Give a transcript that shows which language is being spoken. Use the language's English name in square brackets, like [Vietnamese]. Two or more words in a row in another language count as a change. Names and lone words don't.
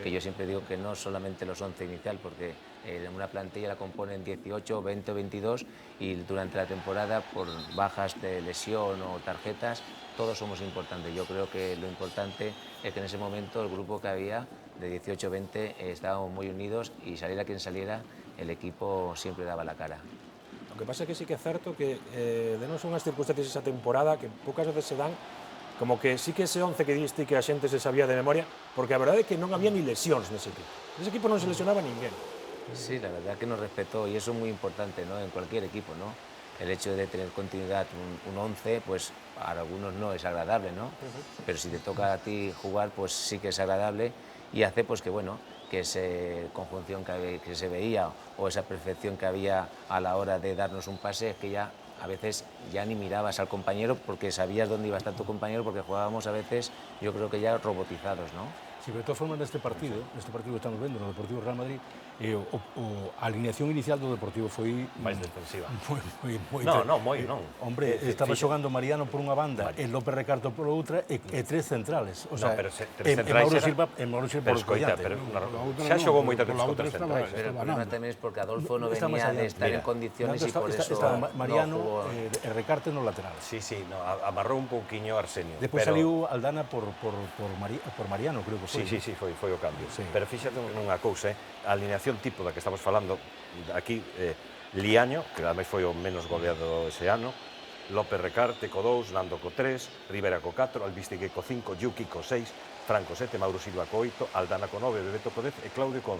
[Spanish] Que yo siempre digo que no solamente los 11 inicial, porque una plantilla la componen 18, 20 o 22, y durante la temporada, por bajas de lesión o tarjetas, todos somos importantes. Yo creo que lo importante es que en ese momento el grupo que había de 18-20 estábamos muy unidos, y saliera quien saliera, el equipo siempre daba la cara. Lo que pasa [Galician] é que sí que é certo que denos unhas circunstancias esa temporada que poucas veces se dan, como que sí que ese 11 que diste que a xente se sabía de memoria, porque a verdade é que non había ni lesións nese equipo. Nese equipo non se lesionaba ninguén. [Spanish] Sí, la verdad que nos respetó, y eso es muy importante, ¿no? En cualquier equipo, ¿no? El hecho de tener continuidad, un 11, pues para algunos no es agradable, ¿no? Pero si te toca a ti jugar, pues sí que es agradable, y hace pues que, bueno, que esa conjunción que se veía o esa perfección que había a la hora de darnos un pase, es que ya a veces ya ni mirabas al compañero porque sabías dónde iba a estar tu compañero, porque jugábamos a veces, yo creo que ya robotizados, ¿no? [Galician] Sí, pero de todas formas neste partido que estamos vendo no Deportivo Real Madrid, a alineación inicial do Deportivo foi máis defensiva. Moi non. Hombre, estaba xogando Mariano por unha banda, e López Recarto por outra, e tres centrales. O sea, pero tres centrais Mauro Silva por escoita, pero xa xogou moitas veces con tres centrais. [Spanish] Pero el problema tamén es porque Adolfo no venía de estar en condiciones, y por eso [Galician] Mariano e Recarte no lateral. Sí, amarrou un pouquiño Arsenio. Despois saliu Aldana por Mariano, creo que foi. Sí, foi o cambio. Pero fíxate nunha cousa, a alineación tipo da que estamos falando, aquí, Liaño, que ademais foi o menos goleado ese ano, López Recarte co 2, Nando co 3, Rivera co 4, Albistegui co 5, Yuki co 6, Franco 7, Mauro Silva co 8, Aldana co 9, Bebeto co 10 e Claudio co 11.